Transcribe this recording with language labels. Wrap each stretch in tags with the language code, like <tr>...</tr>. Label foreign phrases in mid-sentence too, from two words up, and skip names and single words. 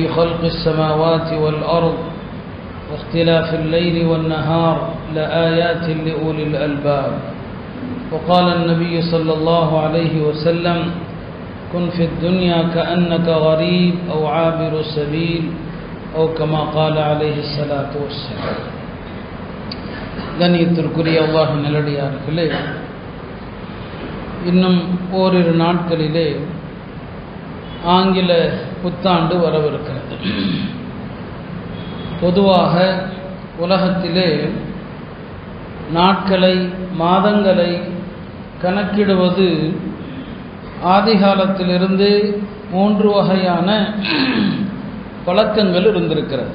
<ar>خلق السماوات والأرض واختلاف الليل والنهار لآيات لأولي الألباب وقال النبي صلى الله عليه وسلم كن في الدنيا كأنك غريب أو عابر سبيل أو كما قال عليه الصلاة والسلام</ar> <ta>கண்ணியத்திற்குரிய அல்லாஹ் நல்லடியார்களே, இன்னும் ஓரிரு நாட்களிலே ஆங்கில புத்தாண்டு வரவிருக்கிறது. பொதுவாக உலகத்திலே நாட்களை மாதங்களை கணக்கிடுவது ஆதிகாலத்திலிருந்து 3 வகையான பழக்கங்கள் இருந்திருக்கிறது.</ta>